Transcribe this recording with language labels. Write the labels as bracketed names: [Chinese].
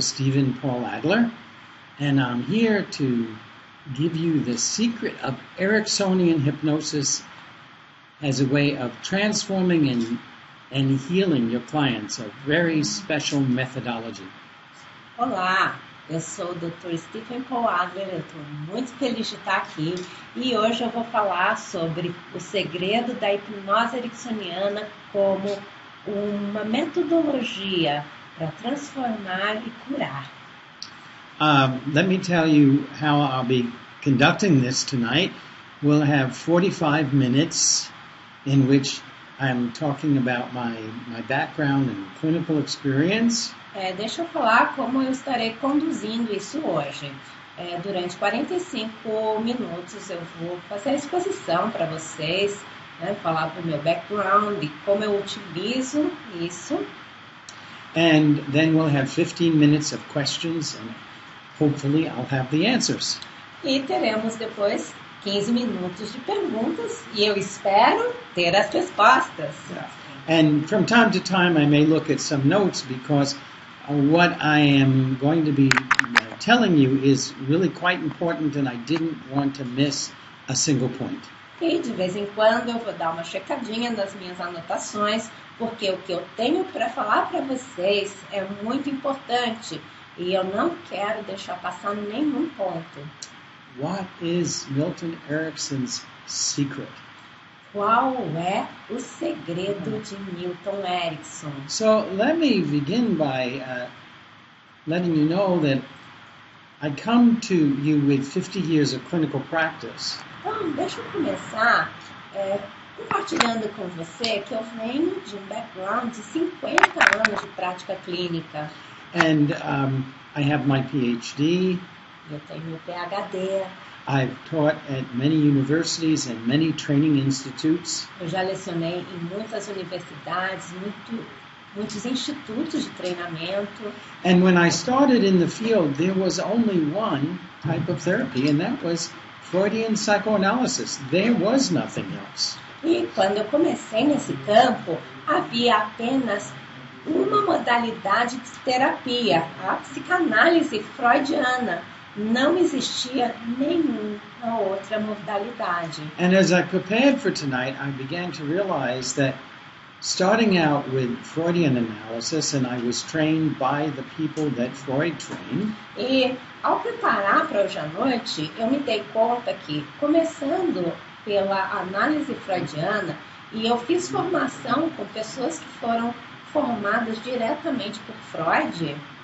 [English] Stephen Paul Adler, and I'm here to give you the secret of Ericksonian hypnosis as a way of transforming and healing your clients, a very special methodology. [Portuguese] Olá, eu sou o Dr. Stephen Paul Adler, eu estou muito feliz de estar aqui e hoje eu vou falar sobre o segredo da hipnose ericksoniana como uma metodologia para transformar e curar. [English] Let me tell you how I'll be conducting this tonight. We'll have 45 minutes in which I'm talking about my background and clinical experience. [Portuguese] Deixa eu falar como eu estarei conduzindo isso hoje. Durante 45 minutos eu vou fazer a exposição para vocês, falar do meu background e como eu utilizo isso. [English] And then we'll have 15 minutes of questions and hopefully I'll have the answers. [Portuguese] E teremos depois 15 minutos de perguntas e eu espero ter as respostas. [English] And from time to time I may look at some notes because what I am going to be telling you is really quite important and I didn't want to miss a single point. [Portuguese] E de vez em quando eu vou dar uma checadinha nas minhas anotações, porque o que eu tenho para falar para vocês é muito importante e eu não quero deixar passar nenhum ponto. [English] What is Milton Erickson's secret? [Portuguese] Qual é o segredo de Milton Erickson? [English] So let me begin by letting you know that I come to you with 50 years of clinical practice. [Portuguese] Então, deixa eu começar compartilhando com você que eu venho de um background de 50 anos de prática clínica. [English] And I have my PhD. [Portuguese] Eu tenho meu PhD. [English] I've taught at many universities and many training institutes. [Portuguese] Eu já lecionei em muitas universidades, muitos institutos de treinamento. [English] And when I started in the field, there was only one type of therapy, and that was Freudian psychoanalysis. There was nothing else. [Portuguese] E quando eu comecei nesse campo, havia apenas uma modalidade de terapia, a psicanálise freudiana. Não existia nenhuma outra modalidade. [English] And as I prepared for tonight, I began to realize that starting out with Freudian analysis, and I was trained by the people that Freud trained. [Portuguese] E ao preparar para hoje à noite, eu me dei conta que, começando pela análise freudiana, e eu fiz formação com pessoas que foram formadas diretamente por Freud.